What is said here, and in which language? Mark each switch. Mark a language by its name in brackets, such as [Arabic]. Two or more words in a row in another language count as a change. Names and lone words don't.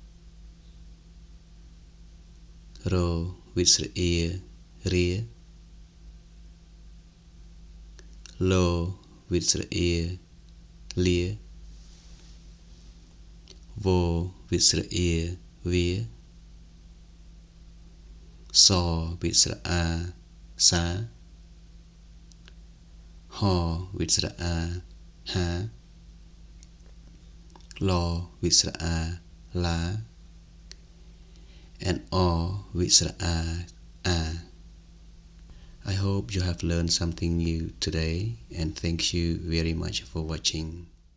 [English] Ro with Sra E, Ria. Lo with Sra E, Lia. Vô with Sra E, Via. So with Sra A, Sa. Ho with Sra A, Ha. Lo with Sra A, La. And O with Sra A, A. I hope you have learned something new today, and thank you very much for watching.